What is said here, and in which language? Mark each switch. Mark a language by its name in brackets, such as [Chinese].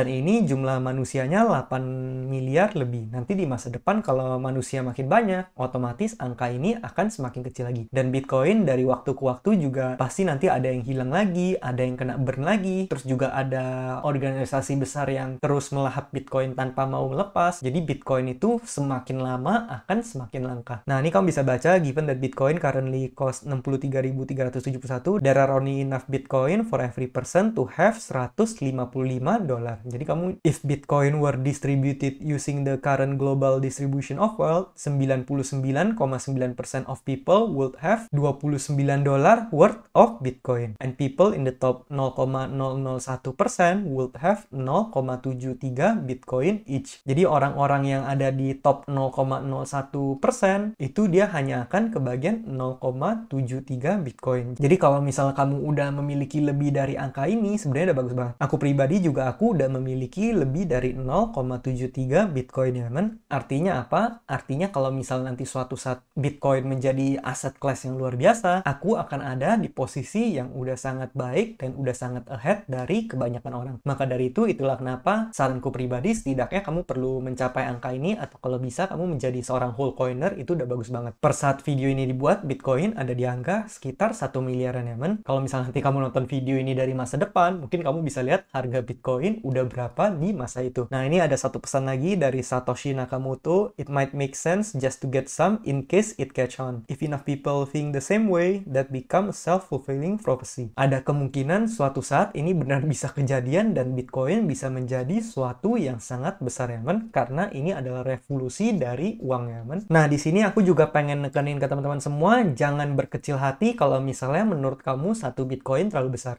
[Indonesian] Dan ini jumlah manusianya 8 miliar lebih. Nanti di masa depan kalau manusia makin banyak, otomatis angka ini akan semakin kecil lagi. Dan Bitcoin dari waktu ke waktu juga pasti nanti ada yang hilang lagi, ada yang kena burn lagi, terus juga ada organisasi besar yang terus melahap Bitcoin tanpa mau melepas. Jadi Bitcoin itu semakin lama akan semakin langka. Nah, ini kamu bisa baca, [English] given that Bitcoin currently cost 63.371, there are only enough Bitcoin for every person to have $155. [Indonesian] Jadi kamu, [English] if Bitcoin were distributed using the current global distribution of wealth, 99,9% of people would have $29 worth of Bitcoin. And people in the top 0,001% would have 0,73 Bitcoin each. [Indonesian] Jadi orang-orang yang ada di top 0,01% itu dia hanya akan kebagian 0,73 Bitcoin. Jadi kalau misalnya kamu udah memiliki lebih dari angka ini, sebenarnya udah bagus banget. Aku pribadi juga aku udah memiliki lebih dari 0,73 Bitcoin ya teman. Artinya apa? Artinya kalau misal nanti suatu saat Bitcoin menjadi aset kelas yang luar biasa, aku akan ada di posisi yang udah sangat baik dan udah sangat ahead dari kebanyakan orang. Maka dari itu, itulah kenapa saranku pribadi setidaknya kamu perlu mencapai angka ini, atau kalau bisa kamu menjadi seorang whole coiner, itu udah bagus banget. Per saat video ini dibuat, Bitcoin ada di angka sekitar 1 miliaran ya men. Kalau misalnya nanti kamu nonton video ini dari masa depan, mungkin kamu bisa lihat harga Bitcoin udah berapa di masa itu. Nah, ini ada satu pesan lagi dari Satoshi Nakamoto. [English] It might make sense just to get some in case it catch on. If enough people think the same way, that become a self-fulfilling prophecy. [Indonesian] Ada kemungkinan suatu saat ini benar bisa kejadian dan Bitcoin bisa menjadi suatu yang sangat besar ya men, karena ini adalah revolusi dari uang ya men. Nah, di sini aku juga pengen nekenin ke teman-teman semua, jangan berkecil hati kalau misalnya menurut kamu satu Bitcoin terlalu besar.